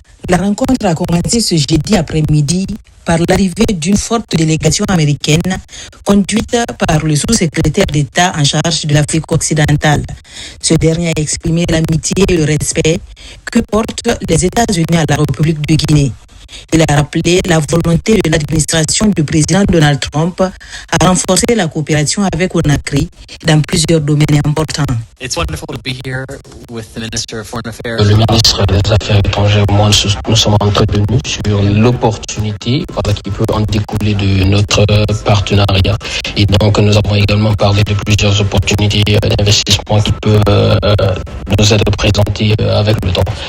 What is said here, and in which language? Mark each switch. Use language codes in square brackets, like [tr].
[fr] La rencontre a commencé ce jeudi après-midi par l'arrivée d'une forte délégation américaine conduite par le sous-secrétaire d'État en charge de l'Afrique occidentale. Ce dernier a exprimé l'amitié et le respect que portent les États-Unis à la République de Guinée. Il a rappelé la volonté de l'administration du président Donald Trump à renforcer la coopération avec Conakry dans plusieurs domaines importants. [en] It's wonderful to be here with the Minister of Foreign Affairs. [fr] Le ministre des Affaires étrangères, moi, nous sommes entretenus sur l'opportunité qui peut en découler de notre partenariat. Et donc, nous avons également parlé de plusieurs opportunités d'investissement qui peuvent nous être présentées avec le temps.